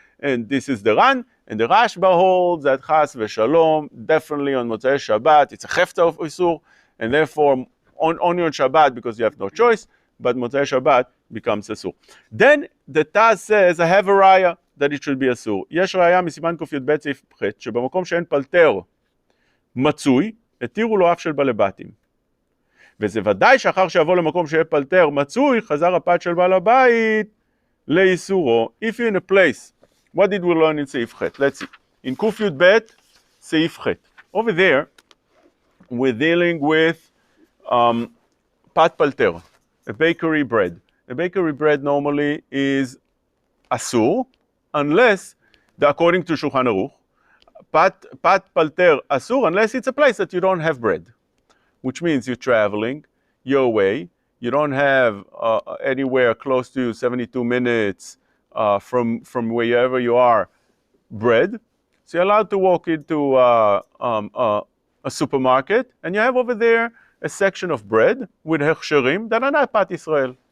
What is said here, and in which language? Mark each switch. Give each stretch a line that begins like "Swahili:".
English: And this is the Ran. And the Rashba holds that chas v'shalom, definitely on Motzei Shabbat, it's a chefta of isur, and therefore only on Shabbat because you have no choice, but Motzei Shabbat becomes asur. Then the Taz says, I have a raya that it should be asur.
Hebrew: יש ראיה מסימן ק"ב סעיף ח' שבמקום שאין פלטר מצוי, התירו לו אף של בעלי בתים. וזה ודאי שאחר שיבוא למקום שיהיה פלטר מצוי, חזר הפת של בעל הבית לאיסורו.
English: If you're in a place, what did we learn in סעיף ח'? Let's see. In ק"ב סעיף ח'. Over there, we're dealing with pat palter, a bakery bread. A bakery bread normally is asur, unless, according to Shulchan Aruch, pat palter asur, unless it's a place that you don't have bread, which means you're traveling, you're away, you don't have anywhere close to 72 minutes from wherever you are bread, so you're allowed to walk into a supermarket, and you have over there a section of bread with hechsherim that are not pat Israel.